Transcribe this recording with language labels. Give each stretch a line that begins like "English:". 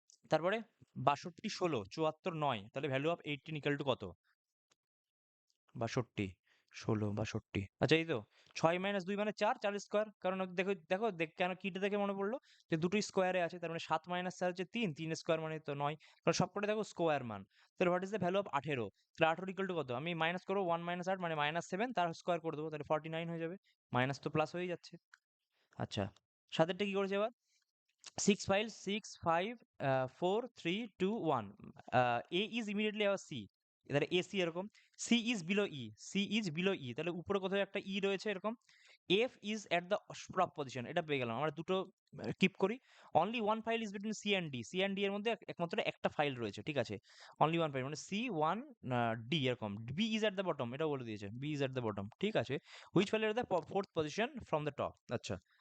Bangla: তারপরে 62 16 74 9, তাহলে value of 18 equal to কত, 62 16 62, আচ্ছা এই তো 6 - 2 মানে 4, 4 স্কোয়ার, কারণ দেখো দেখো কেন কিটা দেখে মনে পড়লো যে দুটো স্কোয়ারে আছে, তার মানে 7 - 4 হচ্ছে 3, 3 স্কোয়ার মানে তো 9, কারণ সবকটা দেখো স্কোয়ার মান। তাহলে
English: what is the value of 18,
Bangla: তাহলে 18 ইকুয়াল টু কত, আমি মাইনাস করবো 1 - 8 মানে -7, তার স্কোয়ার করে দেবো, তাহলে 49 হয়ে যাবে, মাইনাস তো প্লাস হয়ে যাচ্ছে। আচ্ছা, সাতেরটা কি করেছে এবার, 6 5 6 5 4 3 2 1,
English: A is immediately above C,
Bangla: তাহলে AC এরকম,
English: C is below E, C is below E,
Bangla: তাহলে উপরে কোথাও একটা E রয়েছে এরকম,
English: F is at the top position,
Bangla: এটা পেয়ে গেলাম, আমরা দুটো কিপ করি।
English: only one file is between C and D,
Bangla: C and D এর মধ্যে একমাত্র একটা ফাইল রয়েছে, ঠিক আছে, অনলি ওয়ান ফাইল মানে সি ওয়ান ডি এরকম,
English: B is at the bottom,
Bangla: এটাও বলে দিয়েছে B is at the bottom, ঠিক আছে,
English: which file এর the fourth position from the top,
Bangla: আচ্ছা।